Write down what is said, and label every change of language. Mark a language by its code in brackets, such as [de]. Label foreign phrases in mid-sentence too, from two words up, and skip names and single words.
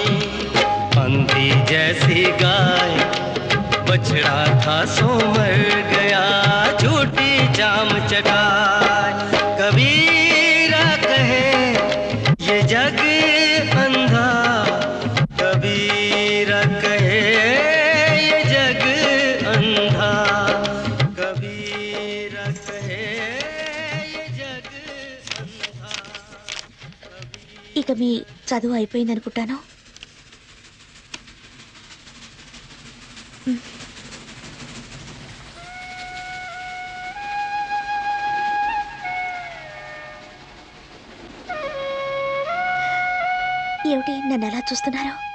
[hi] अंधी जैसी गाय बछड़ा था सो मर गया झूठी जाम चटाए कबीरा कहे ये जग अंधा कबीरा कहे ये जग अंधा कबीरा कहे ये जग [te] ఇక మీ చదువు అయిపోయింది అనుకుంటాను. ఏమిటి నన్ను ఎలా చూస్తున్నారు?